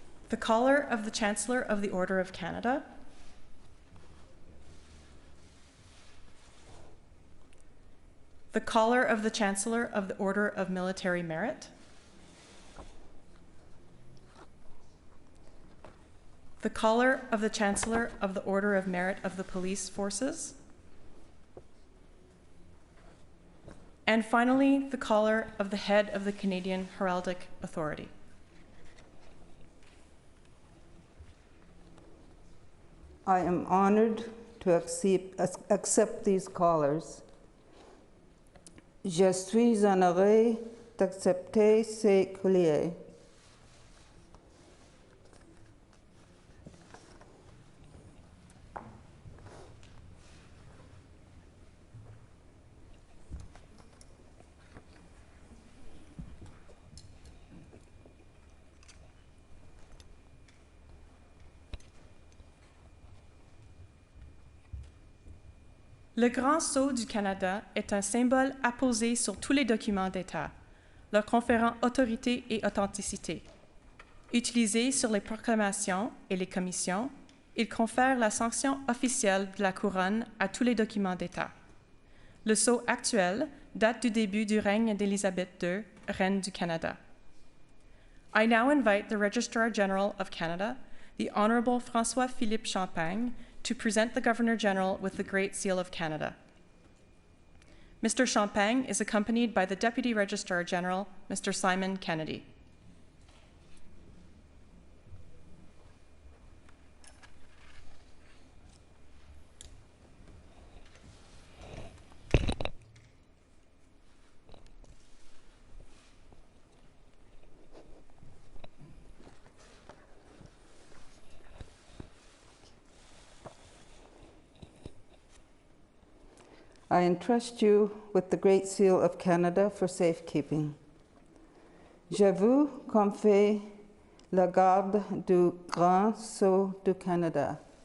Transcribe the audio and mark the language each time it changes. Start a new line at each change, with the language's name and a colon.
English: The collar of the Chancellor of the Order of Canada, the collar of the Chancellor of the Order of Military Merit, the collar of the Chancellor of the Order of Merit of the Police Forces, and finally, the collar of the head of the Canadian Heraldic Authority. I am honored to accept these collars.
French: Je suis honoré d'accepter ces colliers. Le Grand Sceau du Canada est un symbole apposé sur tous les documents d'État, leur conférant autorité et authenticité. Utilisé sur les proclamations et les commissions, il confère la sanction officielle de la couronne à tous les documents d'État. Le sceau actuel date du début du règne d'Élisabeth II, reine du Canada.
English: I now invite the Registrar General of Canada, the Honourable François-Philippe Champagne, to present the Governor General with the Great Seal of Canada. Mr. Champagne is accompanied by the Deputy Registrar General, Mr. Simon Kennedy. I entrust you with the Great Seal of Canada for safekeeping.
French: Je vous confie la garde du Grand Sceau du Canada.